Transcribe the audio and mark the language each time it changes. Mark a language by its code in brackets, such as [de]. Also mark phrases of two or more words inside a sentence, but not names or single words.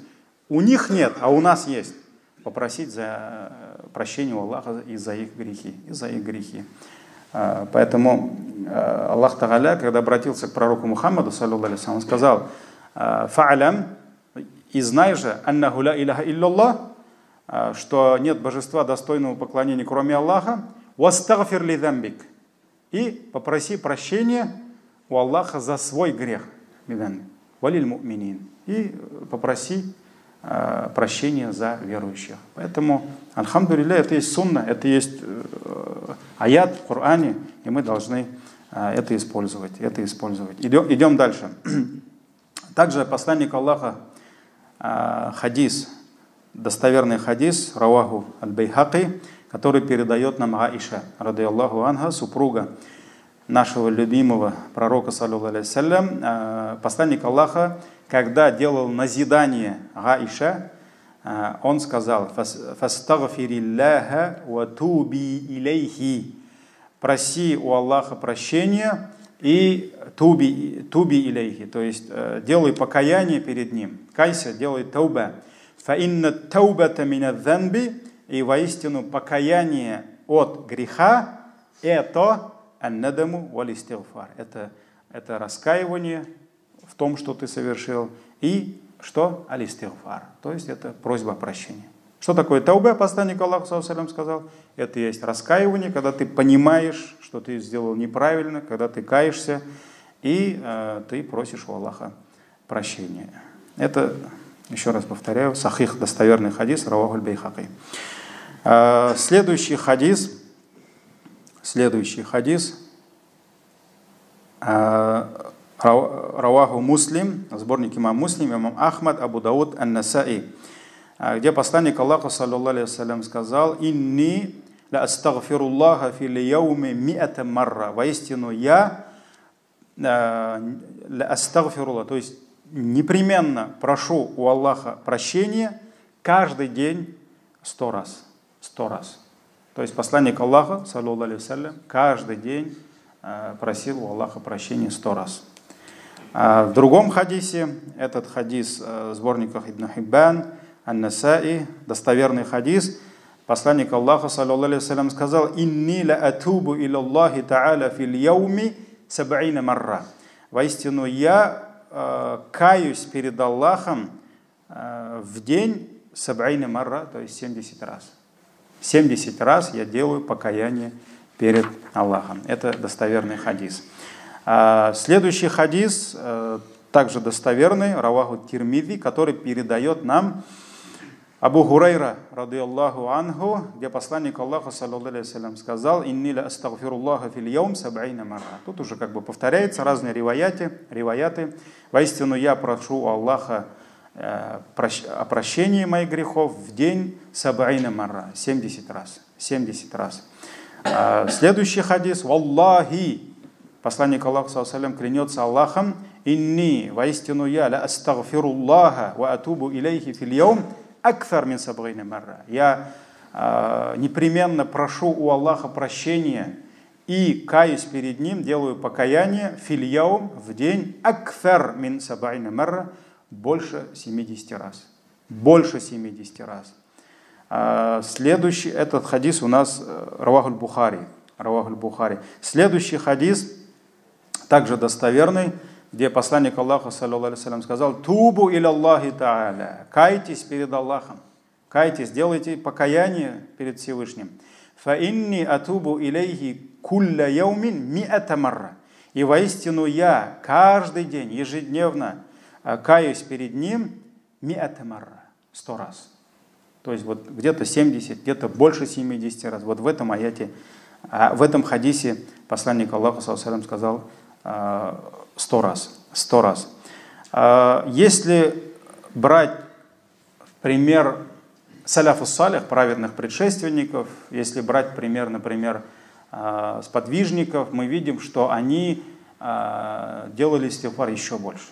[ru] У них нет, а у нас есть. Попросить за прощение у Аллаха и за их грехи. Поэтому Аллах Тааля, когда обратился к пророку Мухаммаду, он сказал: «Фа'алям, и знай же, [ar] أنه لا إله إلا الله, [ru] что нет божества достойного поклонения, кроме Аллаха, [ar] واستغفر لذنبك, [ru] и попроси прощения у Аллаха за свой грех, [ar] وللمؤمنين, [ru] и попроси прощения за верующих». Поэтому, альхамдулилля, это есть сунна, это есть аят в Коране, и мы должны это использовать. Идем дальше. Также посланник Аллаха, хадис, достоверный хадис, [ar] رواه البيهقي, [ru] который передает нам Аиша, [ar] رضي الله عنها, [ru] супруга нашего любимого пророка, [ar] صلى الله عليه سلم. [ru] Посланник Аллаха, когда делал назидание Аиша, он сказал: [ar] «فاستغفري الله وتوبي إليه». [ru] Проси у Аллаха прощения и [ar] توبي إليه, [ru] то есть делай покаяние перед ним. Кайся, делай тауба. [ar] فإن التوبة من الذنب, [ru] и воистину покаяние от греха это [ar] الندم والاستغفار. [ru] Это раскаивание в том, что ты совершил, и что? Аль-истигфар. То есть это просьба о прощении. Что такое тауба? Посланник Аллаха сказал: это есть раскаивание, когда ты понимаешь, что ты сделал неправильно, когда ты каешься, и ты просишь у Аллаха прощения. Это, еще раз повторяю, сахих, достоверный хадис, [ar] رواه البيهقي. [ru] Следующий хадис, [ar] رواه مسلم, [ru] сборник имам Муслим, имам Ахмад, Абу Дауд, Ан-Насаи, где посланник Аллаха, [ar] صلى الله عليه وسلم, [ru] сказал: [ar] «إني لأستغفر الله في اليوم مائة مرة». [ru] Воистину я [ar] لأستغفر الله, [ru] то есть непременно прошу у Аллаха прощения каждый день 100 раз. 100 раз. То есть посланник Аллаха, [ar] صلى الله عليه وسلم, [ru] каждый день просил у Аллаха прощения 100 раз. В другом хадисе, этот хадис в сборниках Ибн Хиббан, Ан-Насаи, достоверный хадис, посланник Аллаха, [ar] صلى الله عليه وسلم, [ru] сказал: [ar] «إني لأتوب إلى الله تعالى في اليوم سبعين مرة». [ru] Воистину я каюсь перед Аллахом в день [ar] سبعين مرة, [ru] то есть 70 раз. 70 раз я делаю покаяние перед Аллахом. Это достоверный хадис. Следующий хадис, также достоверный, [ar] رواه الترمذي, [ru] который передает нам Абу Хурайра, [ar] رضي الله عنه, [ru] где посланник Аллаха, [ar] صلى الله عليه وسلم, [ru] сказал: [ar] «إني لأستغفر الله في اليوم سبعين مرة». [ru] Тут уже как бы повторяется разные риваяты. Воистину я прошу у Аллаха о прощении моих грехов в день [ar] سبعين مرة, [ru] 70 раз. 70 раз. Следующий хадис: «Валлахи». Посланник Аллаха, [ar] صلى الله عليه وسلم, [ru] клянется Аллахом: «Инни, воистину я, [ar] لأستغفر الله وأتوب إليه في اليوم أكثر من سبعين مرة». [ru] Я непременно прошу у Аллаха прощения и каюсь перед Ним, делаю покаяние [ar] في اليوم, [ru] в день, [ar] أكثر من سبعين مرة, [ru] больше 70 раз. Больше 70 раз. Следующий, этот хадис у нас [ar] رواه البخاري. [ru] Следующий хадис, также достоверный, где посланник Аллаха, [ar] صلى الله عليه وسلم, [ru] сказал: [ar] «توبوا إلى الله تعالى». [ru] Кайтесь перед Аллахом. Кайтесь, делайте покаяние перед Всевышним. [ar] «فإني أتوب إليه كل يوم مائة مرة». [ru] И воистину я каждый день, ежедневно каюсь перед Ним [ar] مائة مرة, [ru] 100 раз. То есть вот где-то 70, где-то больше 70 раз. Вот в этом аяте, в этом хадисе посланник Аллаха, [ar] صلى الله عليه وسلم, [ru] сказал 100 раз. 100 раз. Если брать пример [ar] سلف صالح, [ru] праведных предшественников, если брать пример, например, сподвижников, мы видим, что они делали истигфар еще больше.